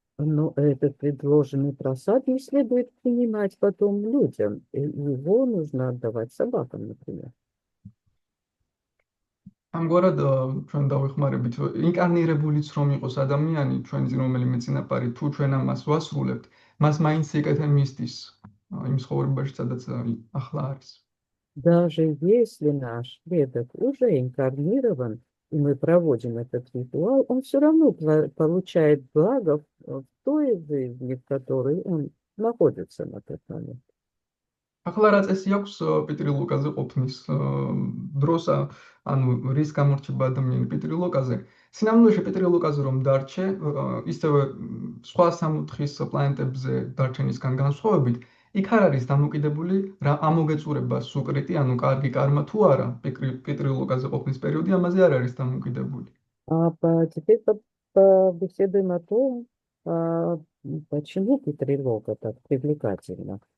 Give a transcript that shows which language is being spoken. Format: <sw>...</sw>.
<ru>Но этот предложенный просад не следует принимать потом людям. Его нужно отдавать собакам, например.</ru> <ka>ამგვარად ჩვენ დავეხმარებით ინკარნირებულიც რომ იყოს ადამიანი, ჩვენი რომელიმე წინაპარი, თუ ჩვენ ამას ვასრულებთ, მას მაინც ეკეთე მისთვის იმ ცხოვრებაში, სადაც ახლა არის.</ka> <ru>Даже если наш предок уже инкарнирован, и мы проводим этот ритуал, он все равно получает благо в той жизни, в которой он находится на тот момент.</ru> <ka>ახლა რა წესი აქვს პიტრილოკაზე ყოფნის დროს, ანუ რის გამორჩება ადამიანი პიტრილოკაზე. სინამდვილეში პიტრილოკაზე რომ დარჩე, ისევე სხვა სამოთხის პლანეტებზე დარჩენისგან განსხვავებით, იქ არ არის დამოკიდებული რა ამოგეწურება სუკრიტი, ანუ კარგი კარმა თუ არა, პიტრილოკაზე ყოფნის პერიოდი ამაზე არ არის დამოკიდებული.</ka> <ru>Теперь побеседуем о том, почему Петрилока так привлекательна.</ru>